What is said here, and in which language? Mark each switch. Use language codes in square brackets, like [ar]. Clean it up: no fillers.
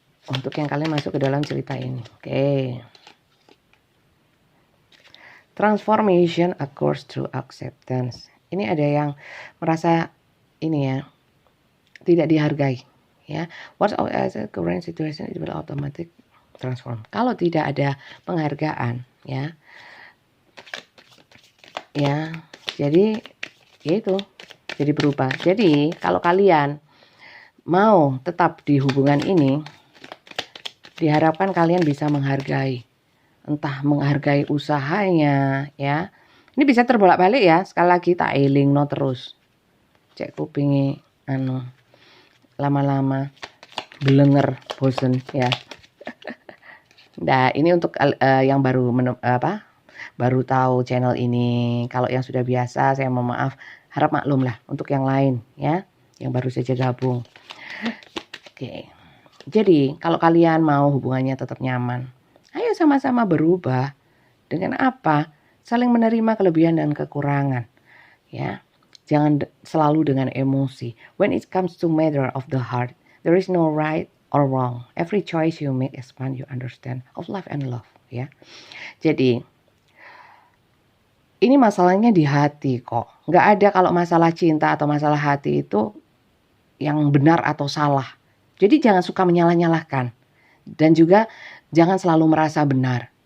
[id] Untuk yang kalian masuk ke dalam cerita ini. Oke. [en] Transformation occurs through acceptance. [id] Ini ada yang merasa ini ya, tidak dihargai ya. [en] What's as a current situation it will automatic transform. [id] Kalau tidak ada penghargaan ya. Ya, jadi yaitu jadi berubah. Jadi kalau kalian mau tetap di hubungan ini, diharapkan kalian bisa menghargai. Entah menghargai usahanya ya. Ini bisa terbolak-balik ya. Sekali lagi [jv] tak elingno terus. Cek kupingi lama-lama belenger bosen ya. [id] Nah, ini untuk yang baru baru tahu channel ini. Kalau yang sudah biasa saya mohon maaf, harap maklum lah untuk yang lain ya, yang baru saja gabung. Oke. Jadi kalau kalian mau hubungannya tetap nyaman, ayo sama-sama berubah. Dengan apa? Saling menerima kelebihan dan kekurangan. Ya, jangan selalu dengan emosi. [en] When it comes to matter of the heart, there is no right or wrong. Every choice you make expand your understand of life and love. [id] Ya, jadi ini masalahnya di hati kok. Nggak ada kalau masalah cinta atau masalah hati itu yang benar atau salah. Jadi jangan suka menyalah-nyalahkan. Dan juga jangan selalu merasa benar.